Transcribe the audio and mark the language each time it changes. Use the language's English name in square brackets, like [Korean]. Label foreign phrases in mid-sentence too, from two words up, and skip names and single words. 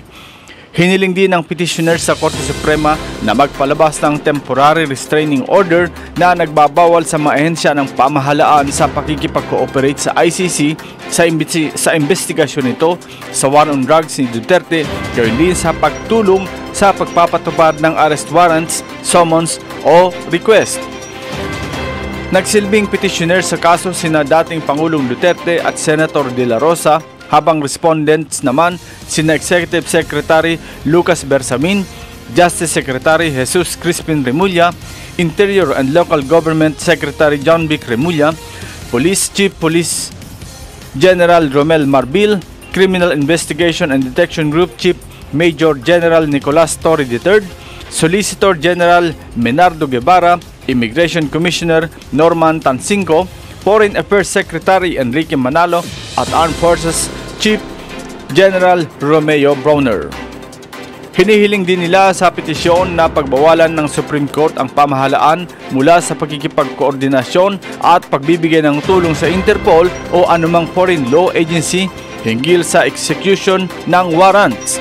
[Filipino] Hiniling din ng petitioner sa Korte Suprema na magpalabas ng [English] temporary restraining order [Filipino] na nagbabawal sa mga ahensya ng pamahalaan sa pakikipag-cooperate sa ICC sa investigasyon nito sa [English] war on drugs [Filipino] ni Duterte, gayon din sa pagtulong sa pagpapatupad ng [English] arrest warrants, [Filipino] summons o request. Nagsilbing petitioner sa kaso sina dating Pangulong Duterte at Senator De La Rosa, habang respondents naman sina Executive Secretary Lucas Bersamin, Justice Secretary Jesus Crispin Remulla, Interior and Local Government Secretary John Vic Remulla, Police Chief Police General Romel Marbil, Criminal Investigation and Detection Group Chief Major General Nicolas Torre III, Solicitor General Menardo Guevara, Immigration Commissioner Norman Tansinco, Foreign Affairs Secretary Enrique Manalo at Armed Forces Chief General Romeo Browner. Hinihiling din nila sa petisyon na pagbawalan ng Supreme Court ang pamahalaan mula sa pagkikipagkoordinasyon at pagbibigay ng tulong sa Interpol o anumang [English] foreign law agency [Filipino] hinggil sa execution ng warrants.